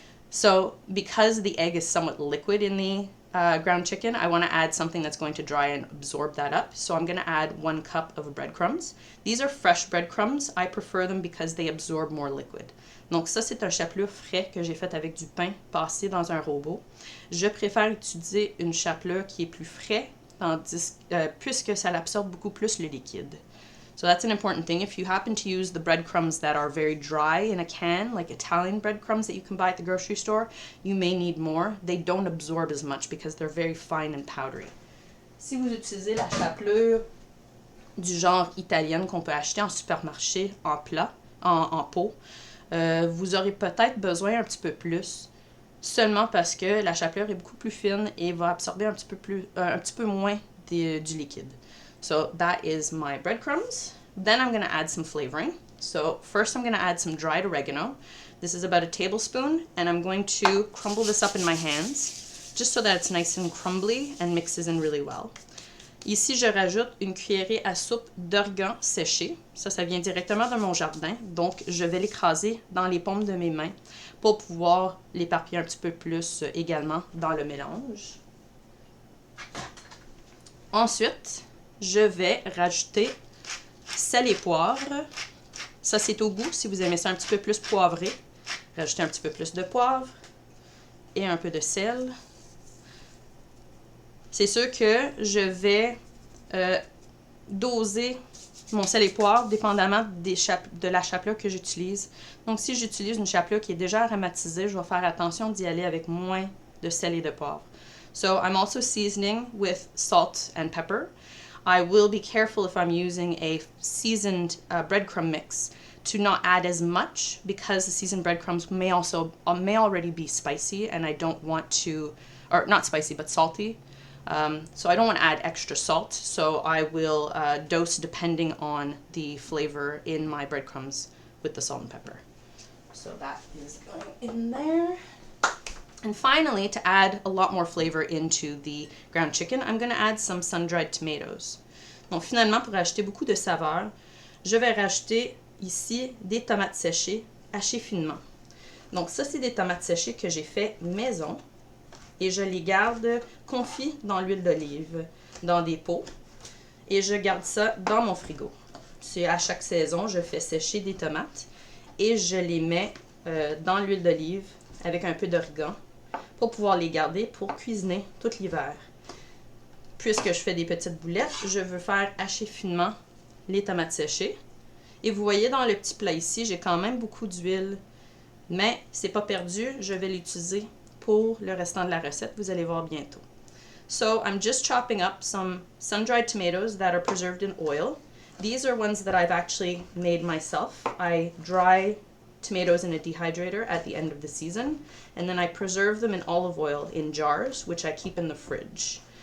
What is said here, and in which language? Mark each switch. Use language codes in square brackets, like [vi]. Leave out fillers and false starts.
[en] So, because the egg is somewhat liquid in the ground chicken, I want to add something that's going to dry and absorb that up. So I'm going to add 1 cup of breadcrumbs. These are fresh breadcrumbs. I prefer them because they absorb more liquid. [fr] Donc ça, c'est un chapelure frais que j'ai fait avec du pain passé dans un robot. Je préfère utiliser une chapelure qui est plus frais puisque ça absorbe beaucoup plus le liquide. [en] So that's an important thing. If you happen to use the breadcrumbs that are very dry in a can, like Italian breadcrumbs that you can buy at the grocery store, you may need more. They don't absorb as much because they're very fine and powdery. [fr] Si vous utilisez la chapelure du genre italienne qu'on peut acheter en supermarché en pot, vous aurez peut-être besoin un petit peu plus, seulement parce que la chapelure est beaucoup plus fine et va absorber un petit peu moins du liquide. [en] So that is my breadcrumbs. Then I'm going to add some flavoring. So first I'm going to add some dried oregano. This is about a tablespoon, and I'm going to crumble this up in my hands, just so that it's nice and crumbly and mixes in really well. [fr] Ici, je rajoute une cuillerée à soupe d'origan séché. Ça vient directement de mon jardin, donc je vais l'écraser dans les paumes de mes mains pour pouvoir l'éparpiller un petit peu plus également dans le mélange. Ensuite, je vais rajouter sel et poivre. Ça, c'est au goût. Si vous aimez ça un petit peu plus poivré, rajoutez un petit peu plus de poivre et un peu de sel. C'est sûr que je vais doser mon sel et poivre dépendamment de la chapelure que j'utilise. Donc, si j'utilise une chapelure qui est déjà aromatisée, je vais faire attention d'y aller avec moins de sel et de poivre. [en] So, I'm also seasoning with salt and pepper. I will be careful if I'm using a seasoned breadcrumb mix to not add as much, because the seasoned breadcrumbs may already be spicy, and I don't want to, or not spicy, but salty. So I don't want to add extra salt, so I will dose depending on the flavor in my breadcrumbs with the salt and pepper. So that is going in there. And finally, to add a lot more flavor into the ground chicken, I'm going to add some sun-dried tomatoes. [fr] Donc finalement, pour ajouter beaucoup de saveur, je vais rajouter ici des tomates séchées hachées finement. Donc ça, c'est des tomates séchées que j'ai fait maison et je les garde confites dans l'huile d'olive, dans des pots, et je garde ça dans mon frigo. C'est à chaque saison, je fais sécher des tomates et je les mets dans l'huile d'olive avec un peu d'origan pour pouvoir les garder pour cuisiner tout l'hiver. Puisque je fais des petites boulettes, je veux faire hacher finement les tomates séchées. Et vous voyez dans le petit plat ici, j'ai quand même beaucoup d'huile, mais c'est pas perdu, je vais l'utiliser pour le restant de la recette, vous allez voir bientôt. [en] So I'm just chopping up some sun-dried tomatoes that are preserved in oil. These are ones that I've actually made myself. I dry tomatoes in a dehydrator at the end of the season, and then I preserve them in olive oil in jars, which I keep in the fridge.